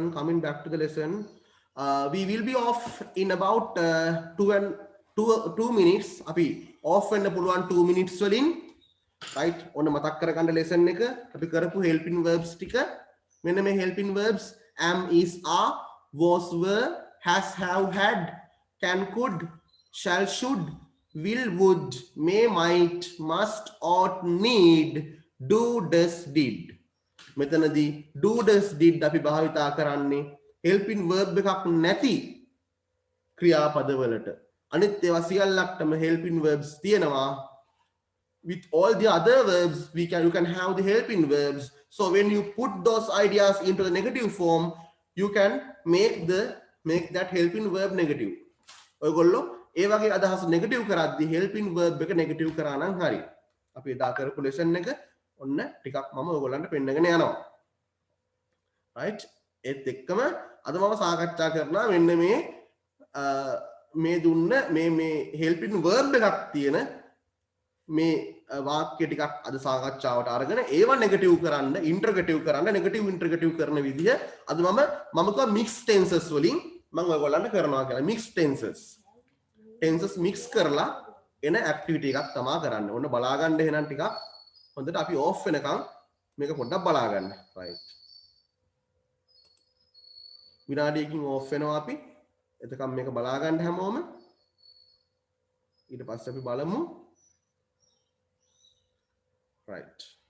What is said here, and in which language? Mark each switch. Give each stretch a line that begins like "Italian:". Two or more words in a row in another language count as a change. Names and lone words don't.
English: Coming back to the lesson, we will be off in about 2 minutes.
Sinhala: අපි off වෙන්න පුළුවන් 2 minutes වලින්. Right. ඔන්න මතක් කරගන්න lesson එක අපි කරපු
English: helping verbs
Sinhala: ටික. මෙන්න මේ
English: helping verbs am, is, are, was, were, has, have, had, can, could, shall, should, will, would, may, might, must, ought, need, do, does, did.
Sinhala: මෙතනදී do, does, did අපි භාවිතා කරන්නේ
English: helping verb
Sinhala: එකක් නැති ක්‍රියාපදවලට. අනිත් ඒවා සියල්ලක්ටම
English: helping verbs
Sinhala: තියෙනවා.
English: With all the other verbs you can have the helping verbs. So when you put those ideas into the negative form, you can make that helping verb negative.
Sinhala: ඔයගොල්ලෝ ඒ වගේ අදහස් නෙගටිව් කරද්දී
English: helping verb
Sinhala: එක නෙගටිව් කරා නම් හරි. අපි එදා කරපු lesson එක ඔන්න ටිකක් මම ඔයගොල්ලන්ට පෙන්නගෙන යනවා. right. ඒත් එක්කම අද මම සාකච්ඡා කරනවා මෙන්න මේ දුන්න මේ
English: helping verb
Sinhala: එකක් තියෙන මේ වාක්‍ය ටිකක් අද සාකච්ඡාවට අරගෙන ඒවා නෙගටිව් කරන්න ඉන්ටර්ගටිව් කරන්න නෙගටිව් ඉන්ටර්ගටිව් කරන විදිහ අද මම කිව්වා
English: mixed tenses
Sinhala: වලින් මම ඔයගොල්ලන්ට කරනවා කියලා.
English: mixed tenses mix
Sinhala: කරලා එන ඇක්ටිවිටි එකක් තමා කරන්න. ඔන්න බලා ගන්න එහෙනම් ටිකක් හොඳට අපි off වෙනකන් මේක පොඩ්ඩක් බලා ගන්න. right. විනාඩියකින් off වෙනවා අපි. එතකම් මේක බලා ගන්න හැමෝම. ඊට පස්සේ අපි බලමු.
English: right.